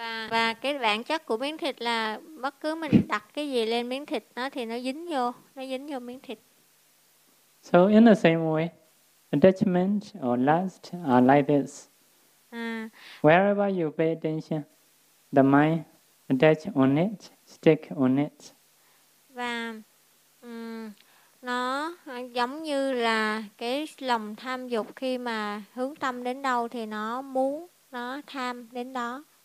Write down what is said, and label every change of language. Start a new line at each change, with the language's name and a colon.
Vietnamese: Và cái bản chất của miếng thịt là bất cứ mình đặt cái gì lên miếng thịt nó thì nó dính vô miếng thịt.
English: So in the same way, attachment or lust are like this. Wherever you pay attention, the mind attach on it, stick on it.
Vietnamese: Và nó giống như là cái lòng tham dục, khi mà hướng tâm đến đâu thì nó muốn, nó tham đến đó.